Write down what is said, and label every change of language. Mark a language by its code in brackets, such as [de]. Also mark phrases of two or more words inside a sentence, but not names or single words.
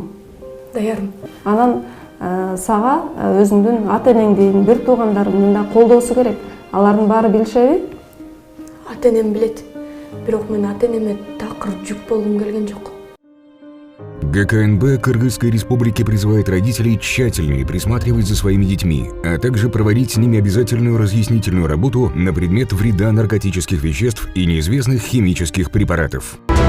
[ky] Даярмын. Анан сага өзүңдүн ата-энеңдин, бир туугандарыңдын да колдоосу керек. Алардын баары билишеби? Ата-энем билет. Бирок мен ата-энеме такыр жүк болгум келген жок. [ru] ГКНБ Кыргызской Республики призывает родителей тщательнее присматривать за своими детьми, а также проводить с ними обязательную разъяснительную работу на предмет вреда наркотических веществ и неизвестных химических препаратов.